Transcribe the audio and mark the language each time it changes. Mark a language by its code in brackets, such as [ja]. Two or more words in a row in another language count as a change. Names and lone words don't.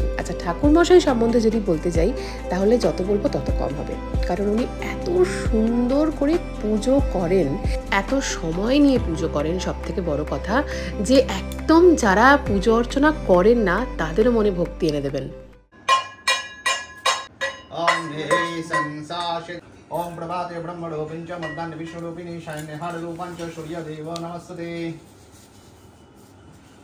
[bn] আচ্ছা, ঠাকুরমশাই সম্বন্ধে যদি বলতে যাই তাহলে যত বলবো তত কম হবে, কারণ উনি এত সুন্দর করে পুজো করেন, এত সময় নিয়ে পুজো করেন। সব থেকে বড় কথা যে একদম যারা পুজো অর্চনা করেন না তাদেরও মনে ভক্তি এনে দেবেন। [sa] ओम प्रभाते ब्रह्मरूपिं च मध्याह्ने विश्वरूपिणी शान्यहाररूपां च सूर्यदेवो नमस्ते।